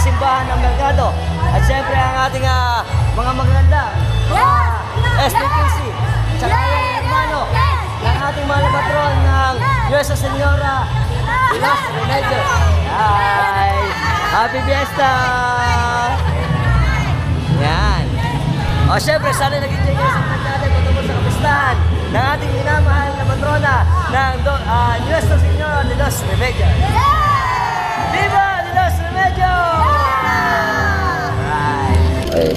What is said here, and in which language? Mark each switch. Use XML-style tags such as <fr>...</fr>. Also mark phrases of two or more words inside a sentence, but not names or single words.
<tl>simbahan ng Merkado. At siyempre ang ating mga maganda, SPPC, tsaka yung hermano ng ating mahal na patron ng Nuestra Señora de los Remedios.</tl> <en>Hi! Happy Fiesta! Yan.</en> <tl>O siyempre, sana nag-enjoy kayo sa vlog natin patungkol sa kapistahan ng ating minamahal na patrona ng Nuestra Señora de los Remedios.</tl> <es>Viva de los Remedios! Right.</es>